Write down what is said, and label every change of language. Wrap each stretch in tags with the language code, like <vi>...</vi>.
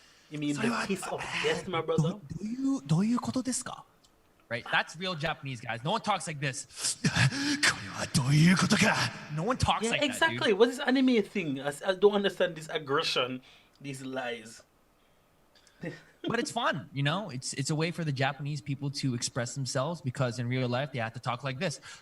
<en>You mean the kiss of death, my brother?</en> <ja>どういうことですか</ja> <en>Right? That's real Japanese, guys. No one talks like this.</en> <ja>これはどういうことか</ja> <en>No one talks like exactly. that, dude. What is anime thing? I don't understand this aggression, these lies. But it's fun, you know? It's a way for the Japanese people to express themselves because in real life they have to talk like this.</en>